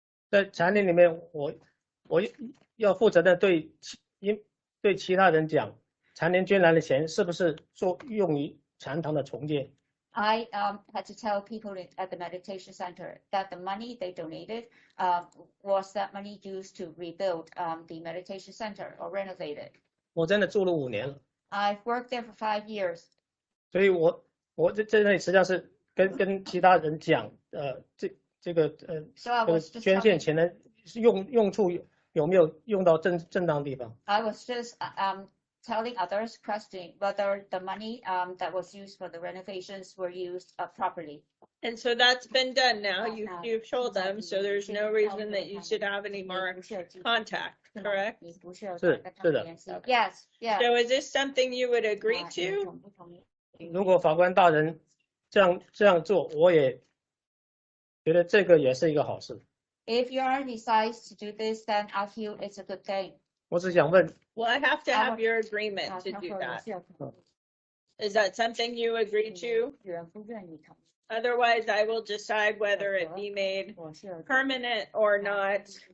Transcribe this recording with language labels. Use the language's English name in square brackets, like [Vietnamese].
[Chinese] 在禅林里面，我要负责的对其他人讲，禅林捐来的钱是不是用于禅堂的重建？ [English] I had to tell people at the meditation center that the money they donated was that money used to rebuild the meditation center or renovate it. [Chinese] 我真的住了5年了， [English] I've worked there for 5 years. [Chinese] 所以我在那里实际上是跟其他人讲，这个 [English] So I was just [Chinese] 捐献 [English] telling, [Chinese] 钱的用处有没有用到正当地方？ [English] I was just telling others, questioning whether the money that was used for the renovations were used properly. And so that's been done now. You've told them, so there's no reason that you should have any more contact, correct? [Chinese] 是的。 [English] Yes, yes. So is this something you would agree to? [Chinese] 如果法官大人这样做，我也觉得这个也是一个好事。 [English] If your honor decides to do this, then I feel it's a good thing. [Chinese] 我只想问， [English] Well, I have to have your agreement to do that. Is that something you agree to? Otherwise, I will decide whether it be made permanent or not.